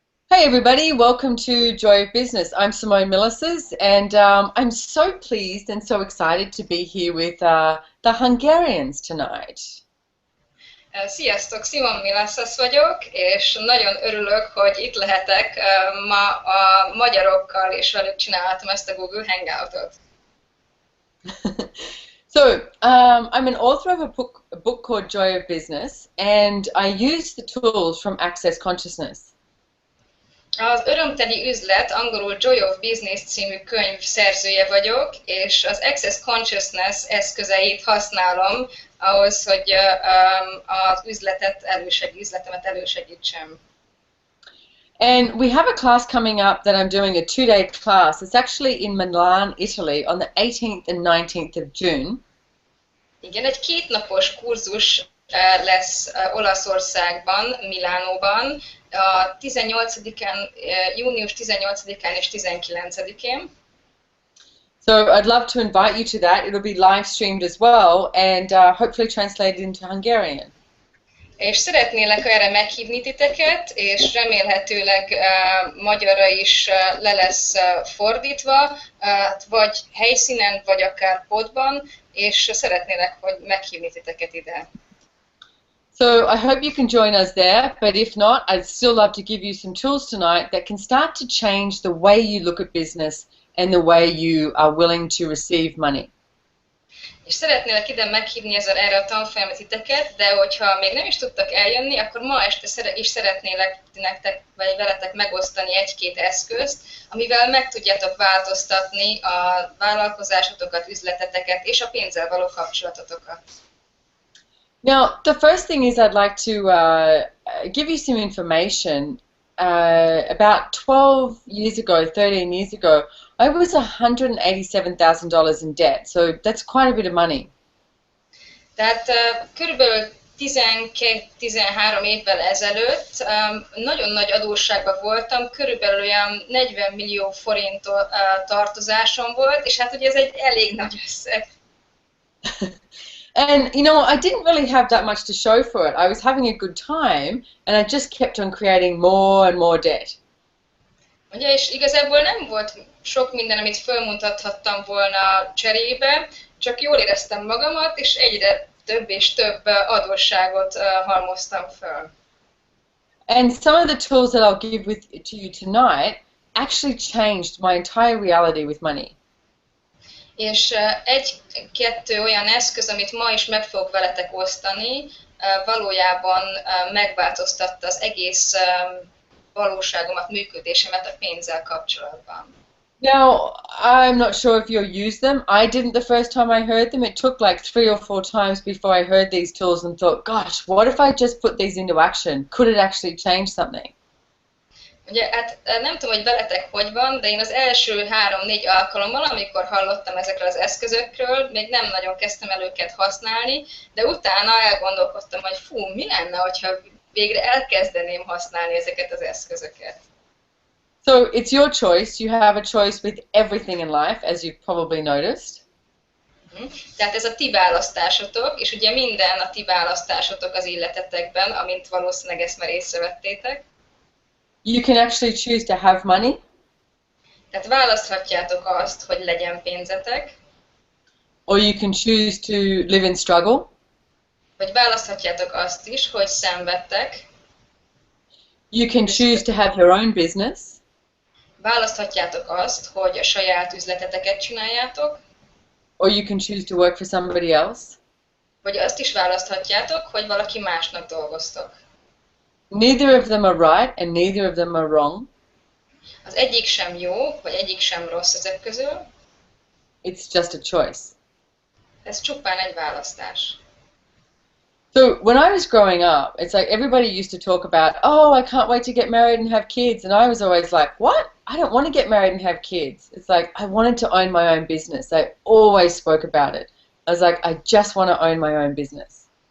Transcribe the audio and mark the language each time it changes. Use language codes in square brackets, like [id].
[en] Hi everybody, welcome to Joy of Business. I'm Simone Milasas and I'm so pleased and so excited to be here with the Hungarians tonight. [hu] Sziasztok, Simone Milasas vagyok, és nagyon örülök, hogy itt lehetek ma a magyarokkal, és velük csinálhatom ezt a Google Hangoutot. [en] So, I'm an author of a book called Joy of Business, and I use the tools from Access Consciousness. [hu] Az Örömteli üzlet, angolul Joy of Business című könyv szerzője vagyok, és az Access Consciousness eszközeit használom ahhoz, hogy az üzletemet elősegítsem. [en] And we have a class coming up that I'm doing, a 2-day class. It's actually in Milan, Italy, on the 18th and 19th of June. [hu] Igen, egy 2 napos kurzus lesz Olaszországban, Milánóban, a 18-án, június 18-án és 19-én. [en] So I'd love to invite you to that. It'll be live streamed as well and hopefully translated into Hungarian. [hu] És szeretnélek erre meghívni titeket, és remélhetőleg magyarra is le lesz fordítva, vagy helyszínen, vagy akár podban, és szeretnélek, hogy meghívni titeket ide. [en] So I hope you can join us there, but if not, I'd still love to give you some tools tonight that can start to change the way you look at business and the way you are willing to receive money. [hu] És szeretnélek ide meghívni erre a tanfolyamra titeket, de hogyha még nem is tudtak eljönni, akkor ma este is szeretnélek nektek, vagy veletek megosztani 1-2 eszközt, amivel meg tudjátok változtatni a vállalkozásotokat, üzleteteket és a pénzzel való kapcsolatotokat. [en] Now, the first thing is I'd like to give you some information. About 12 years ago, 13 years ago, I was $187,000 in debt, so that's quite a bit of money. [hu] Tehát körülbelül 12-13 évvel ezelőtt nagyon nagy adósságban voltam, körülbelül olyan 40 millió forint tartozásom volt, és hát ugye ez egy elég nagy összeg. [en] And, you know, I didn't really have that much to show for it. I was having a good time, and I just kept on creating more and more debt. [hu] Ugye, és igazából nem volt sok minden, amit fölmutathattam volna cserébe, csak jól éreztem magamat, és egyre több és több adósságot halmoztam föl. [en] And some of the tools that I'll give to you tonight actually changed my entire reality with money. [hu] És 1-2 olyan eszköz, amit ma is meg fogok veletek osztani, valójában megváltoztatta az egész valóságomat, működésemet a pénzzel kapcsolatban. [en] Now, I'm not sure if you'll use them. I didn't the first time I heard them. It took like 3 or 4 times before I heard these tools and thought, gosh, what if I just put these into action? Could it actually change something? [hu] Ugye, hát nem tudom, hogy veletek hogy van, de én az első 3-4 alkalommal, amikor hallottam ezekről az eszközökről, még nem nagyon kezdtem el őket használni, de utána elgondolkodtam, hogy fú, mi lenne, hogyha végre elkezdeném használni ezeket az eszközöket. [en] So it's your choice. You have a choice with everything in life, as you've probably noticed. [hu] Tehát ez a ti választásotok, és ugye minden a ti választásotok az életetekben, amint valószínűleg ezt már észrevettétek. [en] You can actually choose to have money. [hu] Tehát választhatjátok azt, hogy legyen pénzetek. [en] Or you can choose to live in struggle. [hu] Vagy választhatjátok azt is, hogy szenvedtek. [en] You can choose to have your own business. [hu] Választhatjátok azt, hogy a saját üzleteteket csináljátok. [en] Or you can choose to work for somebody else. [hu] Vagy azt is választhatjátok, hogy valaki másnak dolgoztok. [en] Neither of them are right and neither of them are wrong. [hu] Az egyik sem jó, vagy egyik sem rossz ezek közül. [en] It's just a choice. [hu] Ez csupán egy választás. [en] So when I was growing up, it's like everybody used to talk about, oh, I can't wait to get married and have kids. And I was always like, what? I don't want to get married and have kids. It's like I wanted to own my own business. I always spoke about it. I was like, I just want to own my own business.